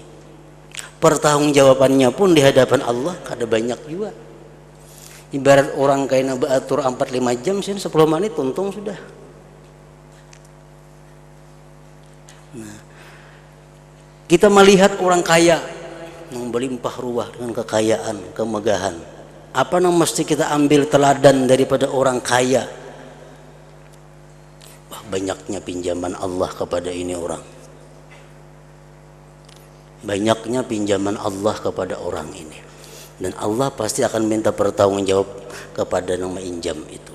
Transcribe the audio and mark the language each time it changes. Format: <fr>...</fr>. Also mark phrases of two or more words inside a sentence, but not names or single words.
<bjn>Pertanggungjawabannya pun di hadapan Allah kada banyak juga.</bjn> <id>Ibarat orang kaya beratur 4-5 jam, 10 menit untung sudah. Nah, kita melihat orang kaya yang berlimpah ruah dengan kekayaan, kemegahan. Apa yang mesti kita ambil teladan daripada orang kaya? Wah, banyaknya pinjaman Allah kepada ini orang. banyaknya pinjaman Allah kepada orang ini, dan Allah pasti akan minta pertanggungjawab kepada yang menginjam itu.</id>